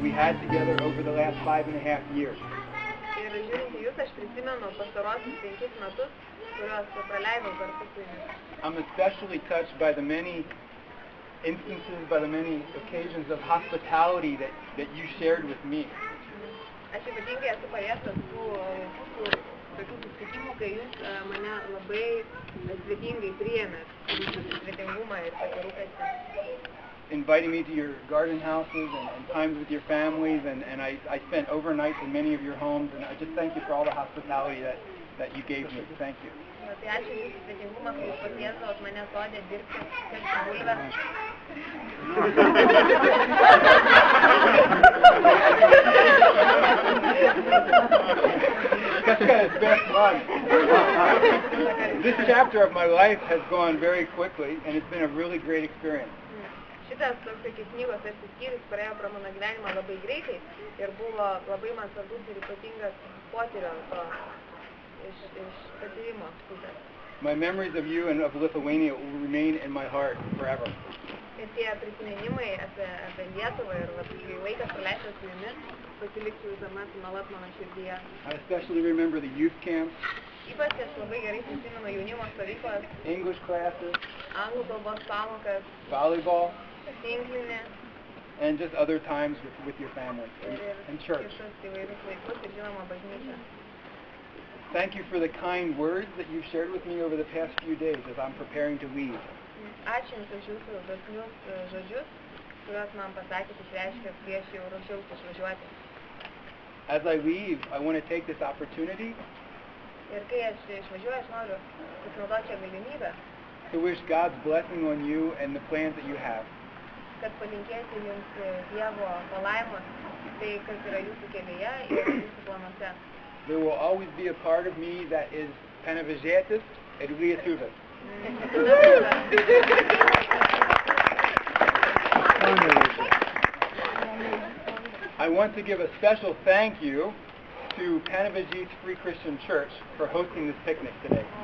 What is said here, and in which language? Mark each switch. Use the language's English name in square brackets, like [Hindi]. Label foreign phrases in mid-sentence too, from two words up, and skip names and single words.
[English] had together over the last 5.5 years. [Lithuanian] Ir žiūrint į jūs, aš prisimenu pastarosius 5 metus, kuriuos praleidau kartu su jumis. [English] I'm especially touched by the many instances, by the many occasions of hospitality that you shared with me. [Lithuanian] Aš ypatingai esu paliestas tų tokių susitikimų, kai jūs mane labai svetingai priėmėt, jūsų svetingumą ir pasirūpėsi. [English] Inviting me to your garden houses and times with your families, and I spent overnights in many of your homes, and I just thank you for all the hospitality that you gave me. Thank you. [Lithuanian] Tai ačiū jūsų svetingumą, kai jūs pakviesdavot mane sode dirbti, kelti bulves. [English] It's been fun. This chapter of my life has gone very quickly, and it's been a really great experience. [Lithuanian] Šitas toks knygos tarsi skyrius praėjo pro mano gyvenimą labai greitai ir buvo labai man svarbus ir ypatingas potyrio iš patyrimo pusės. [English] My memories of you and of Lithuania will remain in my heart forever. [Lithuanian] Ir tie prisiminimai apie Lietuvą ir kai laikas praleistas su jumis, pasiliksiu visuomet nuolat mano širdyje. [English] I especially remember the youth camps, [Lithuanian] Ypač aš labai gerai prisimenu jaunimo stovyklas, [English] English classes, [Lithuanian] anglų kalbos pamokas, [English] volleyball, [Lithuanian] tinklinė [English] and just other times with your family and church. [Lithuanian] kitus įvairius laikus ir žinoma bažnyčia. [English] Thank you for the kind words that you've shared with me over the past few days as I'm preparing to leave. [Lithuanian] Ačiū Jums už Jūsų dosnius žodžius, kuriuos man pasakėt išreiškėt prieš jau ruošiausi išvažiuoti. [English] As I leave, I want to take this opportunity [Lithuanian] Ir kai aš išvažiuoju, aš noriu pasinaudoti šią galimybę, [English] to wish God's blessing on you and the plans that you have. [Lithuanian] kad palinkėti Jums Dievo palaimos, tai kas yra Jūsų kelyje ir Jūsų planuose. [English] There will always be a part of me that is [Lithuanian] Panevėžietis ir Lietuvis. [English] I want to give a special thank you to Panevėžys Free Christian Church for hosting this picnic today.